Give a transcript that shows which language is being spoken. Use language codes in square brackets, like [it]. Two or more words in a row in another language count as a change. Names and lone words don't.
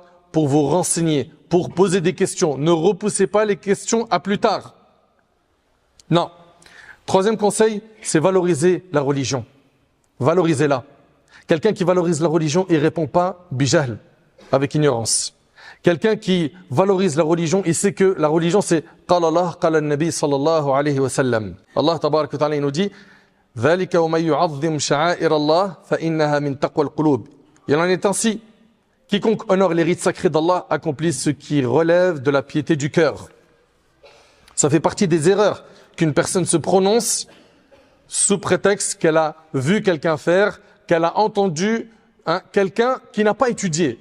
[fr] Pour vous renseigner, pour poser des questions. Ne repoussez pas les questions à plus tard. Non. Troisième conseil, c'est valoriser la religion. Valorisez-la. Quelqu'un qui valorise la religion, il répond pas bijahl, avec ignorance. Quelqu'un qui valorise la religion, il sait que la religion c'est [ar] قال الله، قال النبي صلى الله عليه وسلم. الله تبارك وتعالى [fr] il nous dit [ar] ذلك ومن يعظم شعائر الله فإنها من تقوى القلوب. [fr] Il en est ainsi, quiconque honore les rites sacrés d'Allah accomplit ce qui relève de la piété du cœur. Ça fait partie des erreurs qu'une personne se prononce sous prétexte qu'elle a vu quelqu'un faire, qu'elle a entendu quelqu'un qui n'a pas étudié.